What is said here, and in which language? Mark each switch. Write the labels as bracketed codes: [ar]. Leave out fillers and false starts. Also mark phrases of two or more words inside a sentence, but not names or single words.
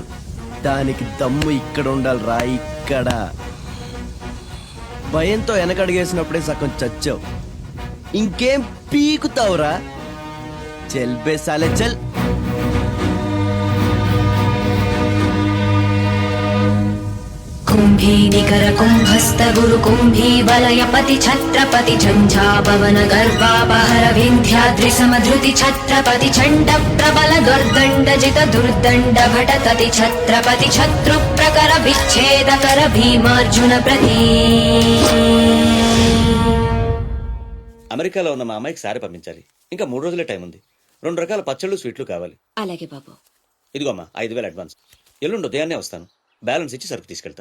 [te] దానికి దమ్ము ఇక్కడ ఉండాలిరా, ఇక్కడ. భయంతో వెనకడిగేసినప్పుడే సగం చచ్చావు. ఇంకేం పీకుతావురా? చెల్ బేసాలే చల్. [sa] कुम्भी निकर कुम्भस्त गुरु कुम्भी वलय पति छत्रपति झंझापवन गर्वापहर विन्ध्याद्रि समधृति छत्रपति चण्ड प्रबल दुर्दण्ड जित दुर्दण्ड भटतति छत्रपति शत्रु प्रकर विच्छेद कर भीमार्जुन प्रति. [te] అమెరికాలో ఉన్న మా అమ్మాయికి సారీ పంపించాలి. ఇంకా 3 రోజులే టైం ఉంది. 2 రకాల పచ్చళ్ళు, స్వీట్లు కావాలి. అలాగే బాబు. ఇదిగో అమ్మా 5,000 అడ్వాన్స్. ఎల్లుండి ఉదయాన్నే వస్తాను. బ్యాలెన్స్ ఇచ్చి సరుకు తీసుకెళ్తా.